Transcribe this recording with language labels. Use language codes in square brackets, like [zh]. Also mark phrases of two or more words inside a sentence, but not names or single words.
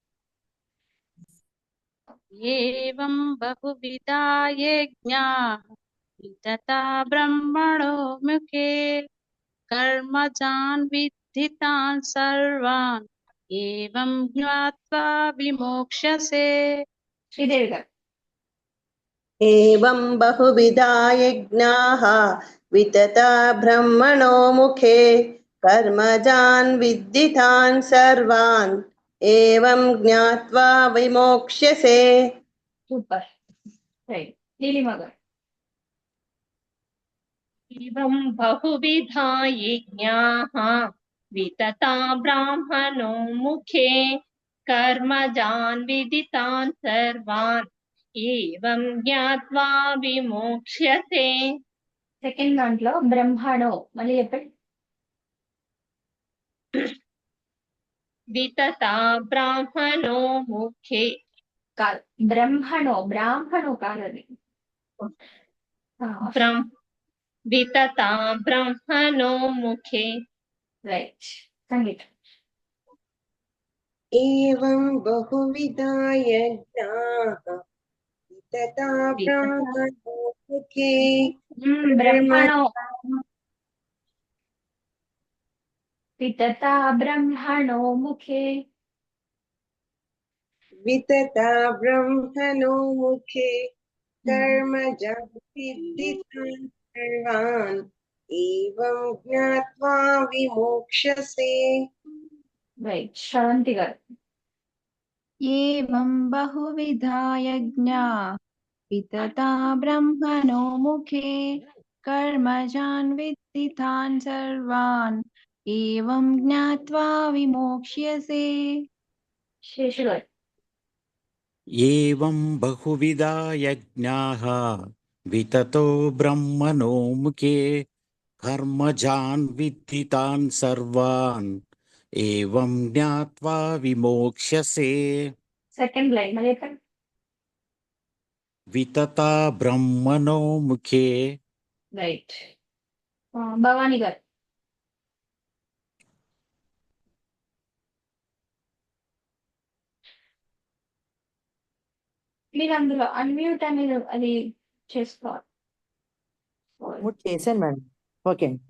[sa] एवं बहुविधा यज्ञाः वितता ब्रह्मणो मुखे कर्मजान् विद्धितान् सर्वान् एवं ज्ञात्वा विमोक्ष्यसे। [te] శ్రీదేవి గారు [sa] एवं बहुविधा यज्ञाः वितता ब्रह्मणो मुखे कर्मजान् विद्धितान् सर्वान् एवं ज्ञात्वा विमोक्ष्यसे। [te] సూపర్. రైట్. నీలిమ గారు [sa] एवं बहुविधा यज्ञाः वितता ब्राह्मणो मुखे कर्मजान् विदितान् सर्वान् एवं ज्ञात्वा विमोक्ष्यते। [te] సెకండ్ దాంట్లో బ్రహ్మణో మళ్ళీ చెప్పండి. [sa] वितता ब्राह्मणो मुखे [te] కాదు, బ్రాహ్మణో కాదు అది. [sa] वितता ब्रह्मणो मुखे। [te] రైట్. సంగీత [sa] एवं बहुविधा यज्ञाः वितता ब्रह्मणो मुखे బ్రహ్మణో వితతా బ్రహ్మణో ముఖే वितता ब्रह्मणो मुखे कर्मजान् विद्धितान् सर्वान् एवं ज्ञात्वा विमोक्ष्यसे। [te] రైట్. శ్రవంతి గారు [sa] एवं बहुविधा यज्ञा वितता ब्रह्मणो मुखे कर्मजान् विद्धितान् सर्वान् एवं ज्ञात्वा विमोक्ष्यसे। [te] శేషు గారు [sa] एवं बहुविधा यज्ञाः विततो ब्रह्मणो मुखे कर्मजान् विद्धितान् सर्वान् एवं ज्ञात्वा विमोक्ष्यसे। [en] second line [te] మళ్ళీ చెప్పండి. [sa] वितता ब्रह्मणो मुखे [te] రైట్. భవానీ గారు మీరు అందులో అన్మ్యూట్ అనేది అది చేసుకోవాలి. మూడు చేశాను మేడం. ఓకే అండి.